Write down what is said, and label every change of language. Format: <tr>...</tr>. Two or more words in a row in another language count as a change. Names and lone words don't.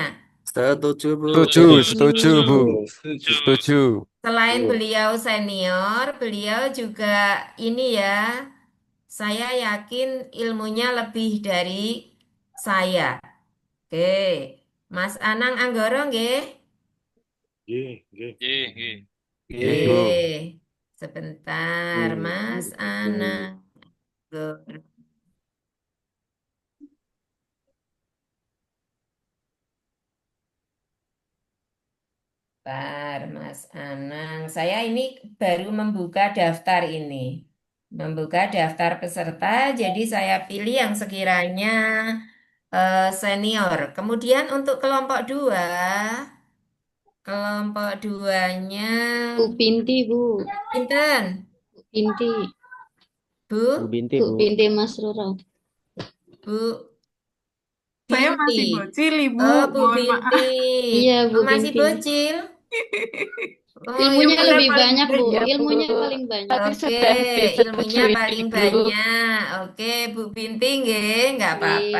<id>Setuju, Bu. Setuju, setuju, Bu. Setuju. Setuju. Selain Bu. beliau senior, beliau juga ini ya, saya yakin ilmunya lebih dari saya. Oke, Mas Anang Anggoro nggih?</id> <jv>Nggih, nggih.</jv> <id>Oke, Nggih, Bu. sebentar Mas Anang Anggoro. Bentar, Mas Anang. Saya ini baru membuka daftar ini. Membuka daftar peserta, jadi saya pilih yang sekiranya senior. Kemudian untuk kelompok dua, kelompok duanya, Bu Binti, Bu. Pinten, Bu Binti. Bu Bu, Binti, Bu Bu. Binti Mas Roro. Bu Saya Binti. masih bocil, Ibu. Oh, Bu Mohon Binti. maaf. Iya, Bu Oh, masih Binti. bocil. Oh, Ilmunya ilmunya lebih paling banyak, Bu. Ya, Bu. Ilmunya paling banyak. Tapi Oke, sudah ilmunya disetujui paling dulu. banyak. Oke, Bu Binti, nggih, nggak apa-apa.</id>